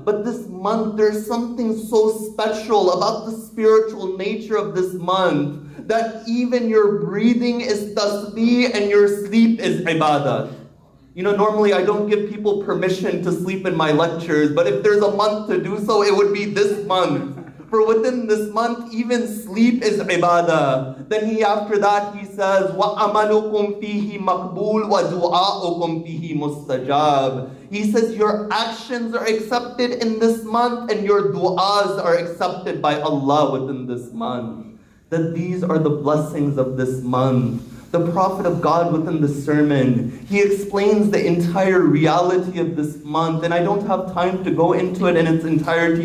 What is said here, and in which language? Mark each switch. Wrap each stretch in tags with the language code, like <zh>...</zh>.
<en>But this month, there's something so special about the spiritual nature of this month, that even your breathing is tasbih and your sleep is ibadah. You know, normally I don't give people permission to sleep in my lectures, but if there's a month to do so, it would be this month. For within this month, even sleep is ibadah. Then after that, he says,</en> <ar>وَأَمَلُكُمْ فِيهِ مَقْبُولٌ وَدُعَاؤُكُمْ فِيهِ مُسْتَجَابٌ.</ar> <en>He says your actions are accepted in this month, and your du'as are accepted by Allah within this month. That these are the blessings of this month. The Prophet of God within the sermon, he explains the entire reality of this month, and I don't have time to go into it in its entirety.</en>